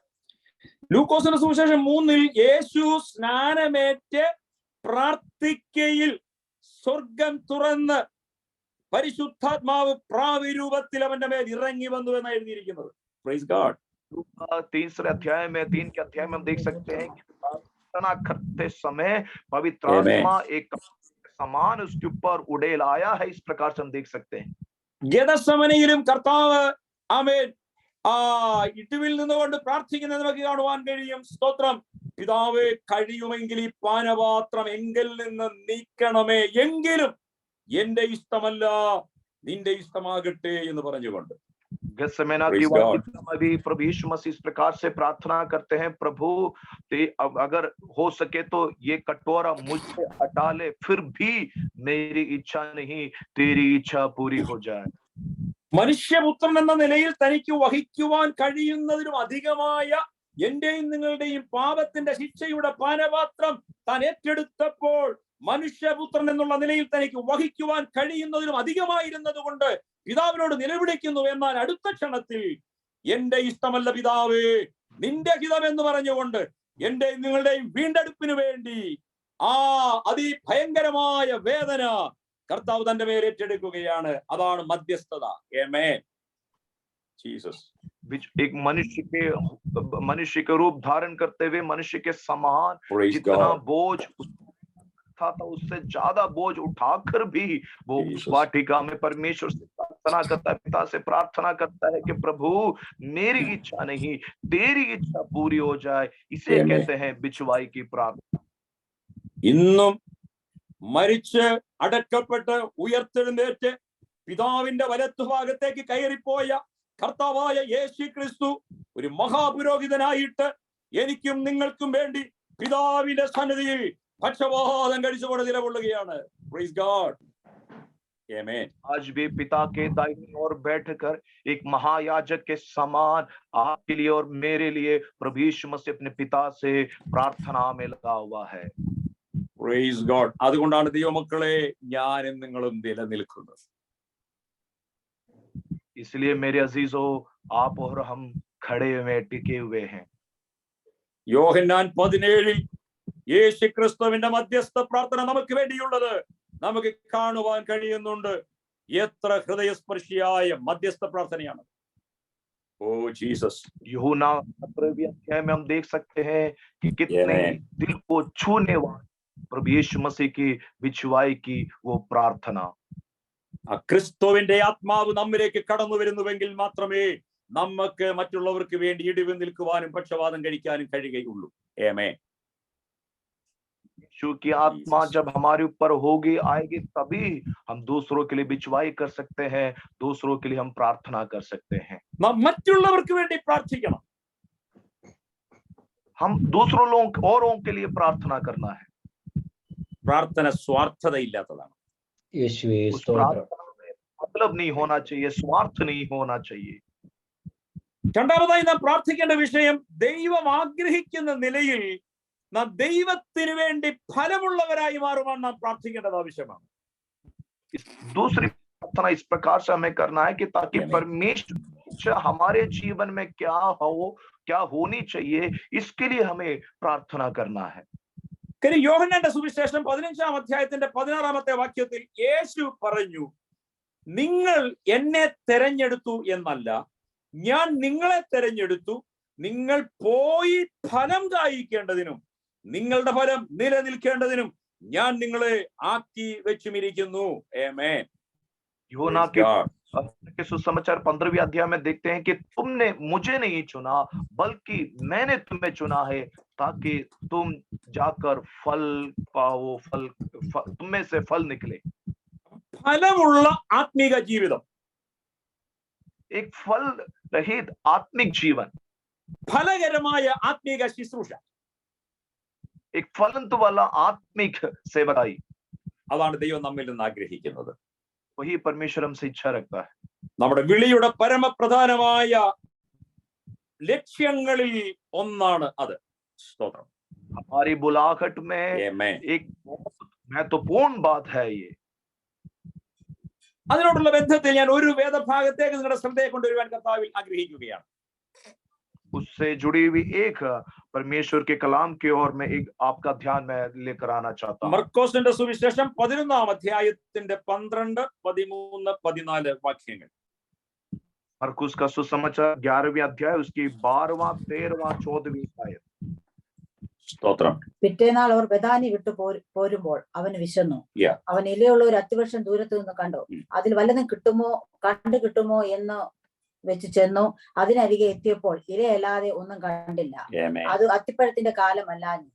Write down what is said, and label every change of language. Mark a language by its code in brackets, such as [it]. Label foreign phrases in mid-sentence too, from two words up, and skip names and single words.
[ml] ലൂക്കോസിന്റെ സുവിശേഷം 3-ൽ യേശു സ്നാനമേറ്റ് പ്രാർത്ഥിക്കയിൽ സ്വർഗം തുറന്ന് പരിശുദ്ധാത്മാവ് പ്രാവിരൂപത്തിൽ അവന്റെ മേൽ ഇറങ്ങി വന്നു എന്നാണ് എഴുതിയിരിക്കുന്നത്. [en] Praise God. [hi] तीसरे अध्याय में 3 के अध्याय में हम देख सकते हैं कि प्रार्थना करते समय पवित्र आत्मा एक समान उसके ऊपर उड़ेल आया है, इस प्रकार से हम देख सकते हैं. [ml] ഗെത്സമനയിലും കർത്താവ് ആമേൻ ഇടിവിൽ നിന്നുകൊണ്ട് പ്രാർത്ഥിക്കുന്നത് നമുക്ക് കാണുവാൻ കഴിയും. സ്തോത്രം. പിതാവേ, കഴിയുമെങ്കിൽ ഈ പാനപാത്രം എങ്കിൽ നിന്ന് നീക്കണമേ, എങ്കിലും എന്റെ ഇഷ്ടമല്ല നിന്റെ ഇഷ്ടമാകട്ടെ എന്ന് പറഞ്ഞുകൊണ്ട് [hi] गेत्सेमनी की वाटिका में भी प्रभु यीशु मसीह इस प्रकार से प्रार्थना करते हैं, प्रभु अगर हो सके तो ये कटोरा मुझसे हटा ले, फिर भी मेरी इच्छा नहीं तेरी इच्छा पूरी हो जाए. [ml] മനുഷ്യപുത്രൻ എന്ന നിലയിൽ തനിക്ക് വഹിക്കുവാൻ കഴിയുന്നതിനും അധികമായ എന്റെയും നിങ്ങളുടെയും പാപത്തിന്റെ ശിക്ഷയുടെ പാനപാത്രം താൻ ഏറ്റെടുത്തപ്പോൾ മനുഷ്യപുത്രൻ എന്നുള്ള നിലയിൽ തനിക്ക് വഹിക്കുവാൻ കഴിയുന്നതിനും അധികമായിരുന്നത് കൊണ്ട് പിതാവിനോട് നിലവിളിക്കുന്നു. എന്നാൽ അടുത്ത ക്ഷണത്തിൽ എന്റെ ഇഷ്ടമല്ല പിതാവേ നിന്റെ ഹിതം എന്ന് പറഞ്ഞുകൊണ്ട് എന്റെയും നിങ്ങളുടെയും വീണ്ടെടുപ്പിന് വേണ്ടി അതിഭയങ്കരമായ വേദന കർത്താവ് തന്റെ മേൽ ഏറ്റെടുക്കുകയാണ്. അതാണ് മധ്യസ്ഥത. ആമേൻ. ജീസസ് [hi] एक मनुष्य के रूप धारण करते हुए मनुष्य के समान जितना बोझ था उससे ज्यादा बोझ उठाकर भी वो उस वाटिका में परमेश्वर से प्रार्थना करता है, पिता से प्रार्थना करता है कि प्रभु मेरी इच्छा नहीं तेरी इच्छा पूरी हो जाए. इसे कहते हैं बिचवाई की प्रार्थना. [ml] ഇന്നും മരിച്ച് അടക്കപ്പെട്ട് ഉയർത്തെഴുന്നേറ്റ് പിതാവിന്റെ വലത്തുഭാഗത്തേക്ക് കയറിപ്പോയ കർത്താവായ യേശു ക്രിസ്തു ഒരു മഹാപുരോഹിതനായിട്ട് എനിക്കും നിങ്ങൾക്കും വേണ്ടി പിതാവിന്റെ സന്നിധിയിൽ പക്ഷപാതം കഴിച്ചുകൊണ്ട് നിലകൊള്ളുകയാണ്. [en] Praise God. ആമേൻ. [hi] आज भी पिता के दाहिनी ओर बैठकर एक महायाजक के समान आपके लिए और मेरे लिए प्रभु यीशु मसीह अपने पिता से प्रार्थना में लगा हुआ है. [en] Praise God. [ml] അതുകൊണ്ടാണ് ദൈവമക്കളെ ഞാനും നിങ്ങളും നിലനിൽക്കുന്നത്. [hi] इसलिए मेरे अजीजों, आप और हम खड़े हुए टिके हुए हैं. [ml] യോഹന്നാൻ 17-ൽ യേശു ക്രിസ്തുവിന്റെ മധ്യസ്ഥ പ്രാർത്ഥന നമുക്ക് വേണ്ടിയുള്ളത് നമുക്ക് കാണുവാൻ കഴിയുന്നുണ്ട്. എത്ര ഹൃദയസ്പർശിയായ മധ്യസ്ഥ പ്രാർത്ഥനയാണ്. ഓ ജീസസ്. [hi] यूहन्ना 17वें अध्याय में हम देख सकते हैं कि कितने दिल को छूने वाली प्रभु यीशु मसीह की बिचवाई की वो प्रार्थना. [ml] ക്രിസ്തുവിന്റെ ആത്മാവ് നമ്മിലേക്ക് കടന്നു വരുന്നുവെങ്കിൽ മാത്രമേ നമുക്ക് മറ്റുള്ളവർക്ക് വേണ്ടി ഇടിവ് നിൽക്കുവാനും പക്ഷപാതം കഴിക്കാനും കഴിയുകയുള്ളൂ. ആമേൻ. [hi] यीशु की आत्मा जब हमारे ऊपर होगी, आएगी, तभी हम दूसरों के लिए बिचवाई कर सकते हैं, दूसरों के लिए हम प्रार्थना कर सकते हैं. [ml] മറ്റുള്ളവർക്ക് വേണ്ടി പ്രാർത്ഥിക്കണം. [hi] हम दूसरों लोगों औरों के लिए प्रार्थना करना है. [ml] പ്രാർത്ഥന സ്വാർത്ഥതയില്ലാത്തതാണ്. [hi] उस प्रार्थना में मतलब नहीं होना चाहिए, स्वार्थ नहीं होना चाहिए. [ml] രണ്ടാമതായി നാം പ്രാർത്ഥിക്കേണ്ട വിഷയം ദൈവം ആഗ്രഹിക്കുന്ന നിലയിൽ നാം ദൈവത്തിന് വേണ്ടി ഫലമുള്ളവരായി മാറുവാൻ നാം പ്രാർത്ഥിക്കേണ്ടത് ആവശ്യമാണ്. [hi] दूसरी प्रार्थना इस प्रकार से हमें करना है कि ताकि परमेश्वर हमारे जीवन में क्या होनी चाहिए, इसके लिए हमें प्रार्थना करना है. [ml] യോഹന്നാന്റെ സുവിശേഷം 15-ാം അധ്യായത്തിന്റെ 16-ാമത്തെ വാക്യത്തിൽ യേശു പറഞ്ഞു, നിങ്ങൾ എന്നെ തെരഞ്ഞെടുത്തു എന്നല്ല, ഞാൻ നിങ്ങളെ തെരഞ്ഞെടുത്തു, നിങ്ങൾ പോയി ഫലം കായ്ക്കേണ്ടതിനും നിങ്ങളുടെ ഫലം നിലനിൽക്കേണ്ടതിനും ഞാൻ നിങ്ങളെ ആക്കി വെച്ചുമിരിക്കുന്നു. ആമേൻ. [hi] यूहन्ना के सुसमाचार 15वें अध्याय में देखते हैं कि तुमने मुझे नहीं चुना बल्कि मैंने तुम्हें चुना है ताकि तुम जाकर फल पाओ, तुम में से फल निकले. [ml] ഫലമുള്ള ആത്മീക ജീവിതം, [hi] एक फल रहित आत्मिक जीवन, [ml] ഫലകരമായ ആത്മീക ശുശ്രൂഷ, [hi] एक फलंत वाला आत्मिक सेवकाई, [ml] അതാണ് ദൈവം നമ്മിൽ നിന്ന് ആഗ്രഹിക്കുന്നത്. [hi] वही परमेश्वर हमसे इच्छा रखता है. [ml] നമ്മുടെ വിളിയുടെ പരമപ്രധാനമായ ലക്ഷ്യങ്ങളിൽ ഒന്നാണ് അത്. സ്തോത്രം. [hi] हमारी बुलाहट में Amen. एक बहुत महत्वपूर्ण बात है ये. [ml] അതിനോടുള്ള ബന്ധത്തിൽ ഞാൻ ഒരു വേദഭാഗത്തേക്ക് നിങ്ങളുടെ ശ്രദ്ധയെ കൊണ്ടുവരുവാൻ കർത്താവിൽ ആഗ്രഹിക്കുകയാണ്. [hi] उससे जुड़ी हुई एक परमेश्वर के कलाम की ओर में एक आपका ध्यान में लेकर आना चाहता हूँ. [ml] മർക്കോസിന്റെ സുവിശേഷം 11-ാം അധ്യായത്തിന്റെ 12, 13, 14 വാക്യങ്ങൾ. [hi] मरकुस का सुसमाचार 11वीं अध्याय उसकी 12वां 13वां 14वीं आयत. [ml] സ്തോത്രം. പിറ്റേനാൾ അവർ ബഥാനി വിട്ടു പോരുമ്പോൾ അവന് വിശന്നു. അവൻ ഇലയുള്ള ഒരു അത്തിവൃക്ഷം ദൂരത്ത് നിന്ന് കണ്ടു. അതിൽ വല്ലതും കിട്ടുമോ എന്ന് വെച്ച് ചെന്നു. അതിനരികെ എത്തിയപ്പോൾ ഇലയല്ലാതെ ഒന്നും കണ്ടില്ല. അത് അത്തിപ്പഴത്തിന്റെ കാലമല്ലാഞ്ഞു.